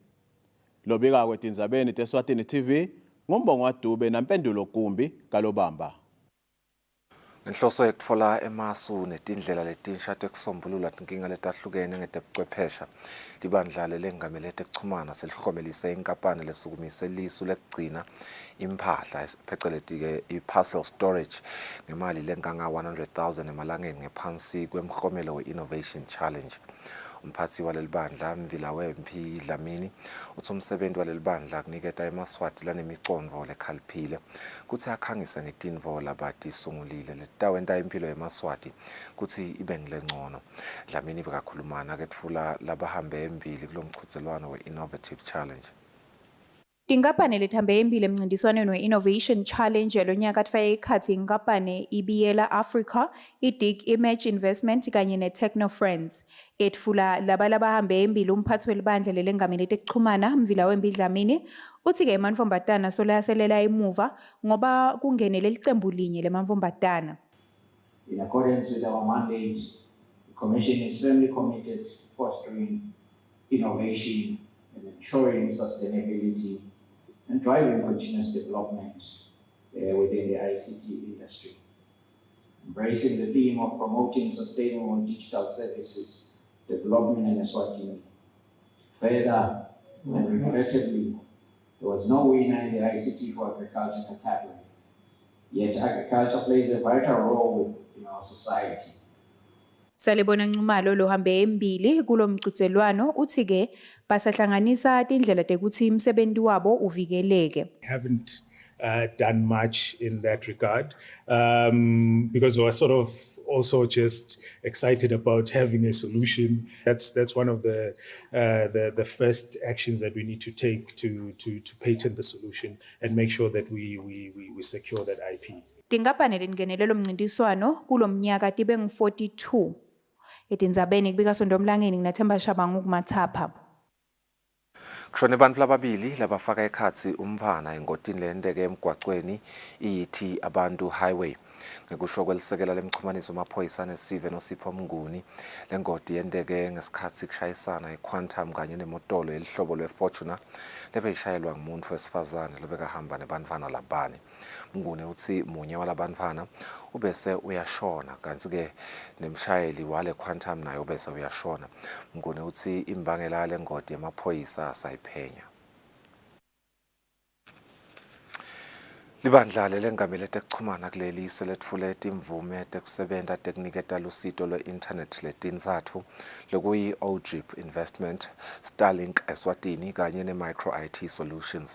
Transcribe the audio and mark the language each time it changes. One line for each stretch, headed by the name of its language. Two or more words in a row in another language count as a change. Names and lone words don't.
Swati: Lobika kwetindzabeni teSwatini TV ngumbongo waDube nampendulo Gumbi kalobamba. Inhloso yekutfola emasu netindlela letinsha tekusombulula tinkinga letahlukene ngetebuchwephesha libandla lelengamele tekuchumana selihlomelise inkapani lesukumise lisu lekugcina imphahla pheceleti-ke i-parcel storage ngemali lenkanga 100,000 emalangeni ngephansi kwemhlomelo we-Innovation Challenge. Umphathi walelibandla Mvila Wempi Dlamini uthi umsebenzi walelibandla kuniketa eMaswati lanemicondvo lekhaliphile kuthi akhangise ngetintfo labatisungulile letawenta impilo yeMaswati kuthi ibe ngilengcono. Dlamini bekakhulumana ketfula labahambe embili kulomchudzelwano we-Innovative Challenge. Tinkampani lethambe embili emncintiswaneni we-Innovation Challenge yalonyaka tfake ikhatsi inkampani ibiyela Africa, i-Dig Image Investment kanye ne-Techno Friends. Etfula labahambe embili umphathi welibandla lelengamele tekuchumana Mvila Wempi Dlamini uthi-ke emantfombatana solayaselela emuva ngoba kungenele licembu linye lemantfombatana.
English: In accordance with our mandate, the Commission is firmly committed to fostering innovation and ensuring sustainability and driving continuous development within the ICT industry. Embracing the theme of promoting sustainable digital services development in Eswatini. Further, and regrettably, there was no winner in the ICT for agriculture category. Yet agriculture plays a vital role in our society.
Swati: Salibona Nxumalo lohambe embili kulo mqhudelwano uthi ke basahlanganisa indlela tekuthi imsebenzi wabo uvikeleke.
English: Haven't done much in that regard because we were sort of also just excited about having a solution. That's one of the first actions that we need to take to patent the solution and make sure that we secure that IP.
Swati: Tingapane lingenelelo mncintiswano kulo mnyaka tibe ngu-42. Etindzabeni kubika Sondomlangeni nginathemba Shabangu kumathapha. Kushone bantfu lababili labafaka ekhatsi umvana engotini lendeke emgwacweni iyithi abantu highway. Ngekusho kwelisekela lemchumaniso maphoyisa nesive noSipho Mnguni lengoti yendeke ngesikhatsi kushayisana iQuantum kanye nemotolo elihlobo lweFortuner lebeyishayelwa ngumuntu wesifazane lobekahamba nebantfana labane. Mnguni uthi munye walabantfana ubese uyashona kanti ke nemshayeli wale Quantum naye ubese uyashona. Mnguni uthi imbangela lengoti yamaphoyisa asayiphenya. Libandla lelengamele tekuchumana kuleli seletfule timvume tekusebenta tekuniketa lusito lwe-internet letintsatfu lokuyi OGIP Investment, Starlink Eswatini kanye ne-Micro IT Solutions.